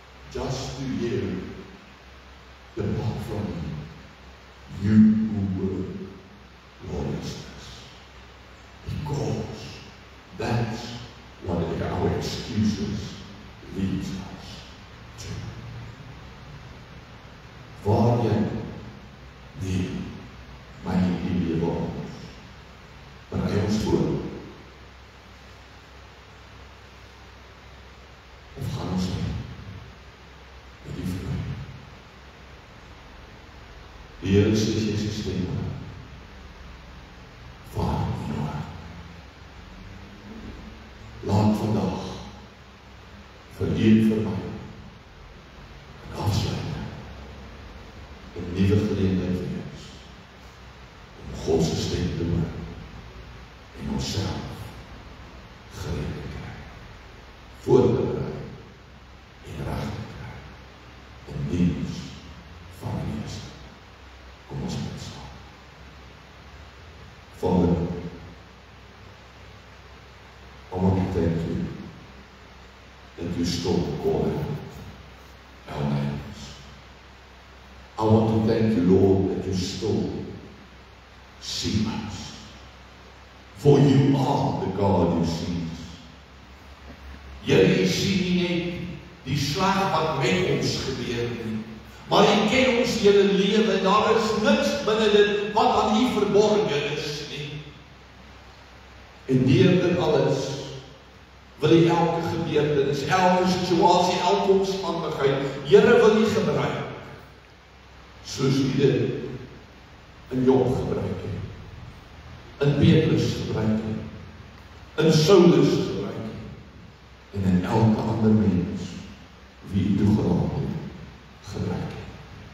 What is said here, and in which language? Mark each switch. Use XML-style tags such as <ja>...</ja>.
<en>Just to hear, depart from me, you who were lawlessness. Because that's what our excuses leads us to.</en> <af>Waarheen neem my die lewe ons? Berei ons voor? Of gaan ons mee met die vrede? Die Here sê sy stem, Vader in jou hart. Laat vandag vir u en vir my 'n afsluiting, 'n nuwe geleentheid wees om God se stem te hoor en onsself gereed te kry, voorberei en reg te kry in diens van die Meester. Kom ons bid saam.</af> <en>Vader, I want to thank you that you still call our names. I want to thank you, Lord, that you still see us. For you are the God who sees.</en> <af>Here, jy sien nie net die slag wat met ons gebeur nie, maar jy ken ons hele lewe en daar is niks binne dit wat aan u verborge is nie. En deur dit alles wil jy elke gebeurtenis, elke situasie, elke omstandigheid, Here wil jy gebruik, soos jy dit in Job gebruik het, in Petrus gebruik het, in Saulus gebruik het, en in elke ander mens wie jy toegelaat het, gebruik het.</af>